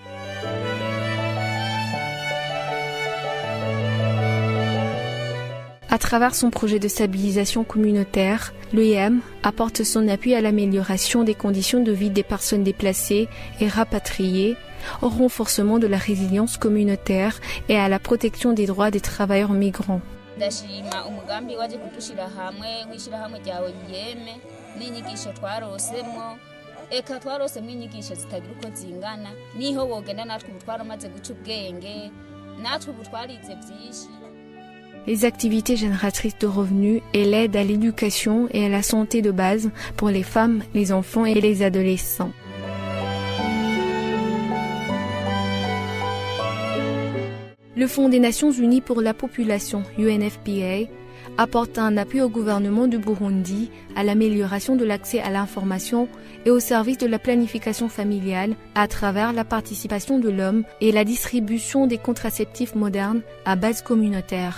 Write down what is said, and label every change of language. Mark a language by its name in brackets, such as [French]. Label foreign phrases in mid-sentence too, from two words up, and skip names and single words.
[French] À travers son projet de stabilisation communautaire, l'OIM apporte son appui à l'amélioration des conditions de vie des personnes déplacées et rapatriées, au renforcement de la résilience communautaire et à la protection des droits des travailleurs migrants. [Rundi] ndashima umugambi waje kudushira hamwe w'ishirahamwe rya OIM n'inyigisho twarosemo eka twarosemo inyigisho zitagira uko zingana niho wogenda natwe ubu twaramaze guca ubwenge natwe ubu twarize byinshi. [French] Les activités génératrices de revenus et l'aide à l'éducation et à la santé de base pour les femmes, les enfants et les adolescents. Le Fonds des Nations Unies pour la population, UNFPA, apporte un appui au gouvernement du Burundi à l'amélioration de l'accès à l'information et au service de la planification familiale à travers la participation de l'homme et la distribution des contraceptifs modernes à base communautaire.